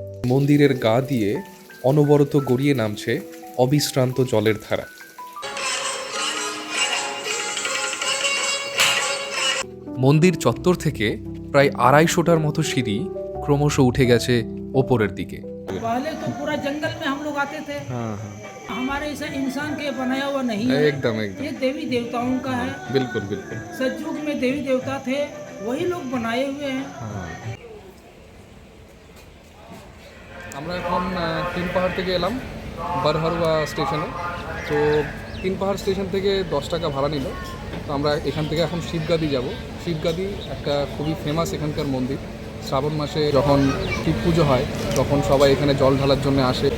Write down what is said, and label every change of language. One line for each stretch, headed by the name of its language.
Bangla: মন্দিরের গা দিয়ে অনবরত গড়িয়ে নামছে অবিশ্রান্ত জলের ধারা। মন্দির চত্বর থেকে প্রায় ২৫০টার মতো সিঁড়ি ক্রমশ উঠে গেছে ওপরের দিকে।
Hindi: पहले तो पूरा जंगल में हम लोग आते थे। हाँ हाँ, हमारे ऐसा इंसान के बनाया हुआ नहीं है। एकदम एकदम, ये देवी देवताओं का है। बिल्कुल बिल्कुल। सतयुग में देवी देवता थे, वही लोग बनाए हुए हैं।
Bangla: আমরা এখন তিন পাহাড় থেকে এলাম বারহারুয়া স্টেশনে। তো তিন পাহাড় স্টেশন থেকে ১০ টাকা ভাড়া নিল। তো আমরা এখান থেকে এখন শিবগাদি যাব। শিবগাদি একটা খুবই ফেমাস এখানকার মন্দির। শ্রাবণ মাসে যখন শিব পুজো হয় তখন সবাই এখানে জল ঢালার জন্য আসে।